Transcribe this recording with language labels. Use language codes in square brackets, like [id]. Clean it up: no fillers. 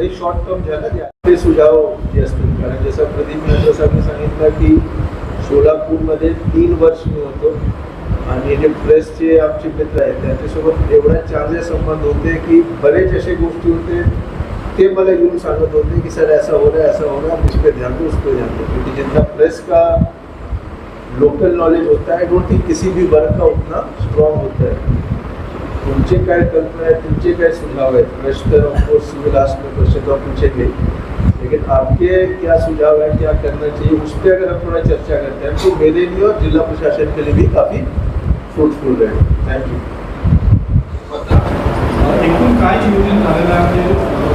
[mr] हे short term झालं ते सुझाव जे असतील, कारण जसं प्रदीप जसं मी सांगितलं की सोलापूरमध्ये 3 वर्ष मी होतो आणि जे प्रेसचे आमचे मित्र आहेत त्यांच्यासोबत एवढा चांगले संबंध होते की बरेच असे गोष्टी होते ते मला येऊन सांगत होते की सर [hi] ऐसा हो रहा है, ऐसा हो रहा है, इस पर ध्यान दो, उस पर ध्यान दो. क्योंकि जितना प्रेस का लोकल नॉलेज होता है, [en] I don't think [hi] किसी भी वर्ग का उतना स्ट्रॉन्ग होता है. [mr] तुमचे काय [hi] कल्पना है, तुमचे काय सुझाव है, प्रश्न तो ऑफकोर्स सिविल आर्ट्स में क्वेश्चन तो आप पूछेंगे, लेकिन आपके क्या सुझाव है, क्या करना चाहिए, उस पर अगर हम थोड़ा चर्चा करते हैं तो मेरे लिए और जिला प्रशासन के लिए भी काफ़ी फ्रूटफुल रहेगा. [en] Thank you. [mr] एकूण काय नियोजन झालेलं आहे